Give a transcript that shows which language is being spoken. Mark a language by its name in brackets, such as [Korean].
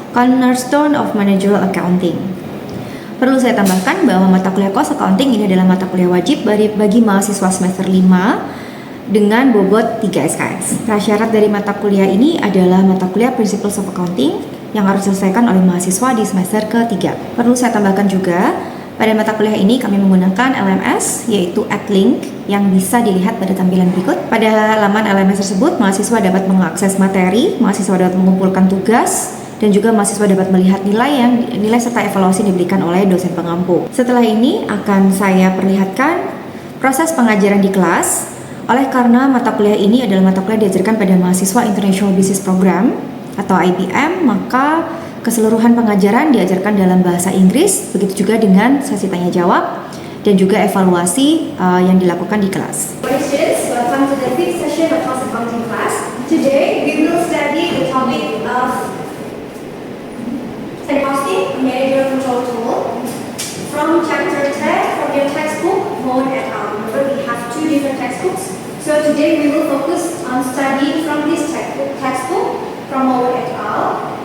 [English] Cornerstone of Managerial Accounting. [Indonesian] Perlu saya tambahkan bahwa mata kuliah Cost Accounting ini adalah mata kuliah wajib bagi mahasiswa semester 5 dengan bobot 3 SKS. Prasyarat dari mata kuliah ini adalah mata kuliah Principles of Accounting yang harus diselesaikan oleh mahasiswa di semester ketiga. Perlu saya tambahkan juga, pada mata kuliah ini kami menggunakan LMS, yaitu @link yang bisa dilihat pada tampilan berikut. Pada laman LMS tersebut, mahasiswa dapat mengakses materi, mahasiswa dapat mengumpulkan tugas, dan juga mahasiswa dapat melihat nilai serta evaluasi diberikan oleh dosen pengampu. Setelah ini akan saya perlihatkan proses pengajaran di kelas. Oleh karena mata kuliah ini adalah mata kuliah diajarkan pada mahasiswa International Business Program atau IBM, maka keseluruhan pengajaran diajarkan dalam bahasa Inggris, begitu juga dengan sesi tanya jawab dan juga evaluasi yang dilakukan di kelas. [English] Students, welcome to the 5th session of Cost Accounting class. Today we will study the topic of costing, managerial control tool, from chapter 10 from your textbook, Mowen et al. Remember, we have 2 different textbooks. So today we will focus on studying from this textbook from Mowen et al.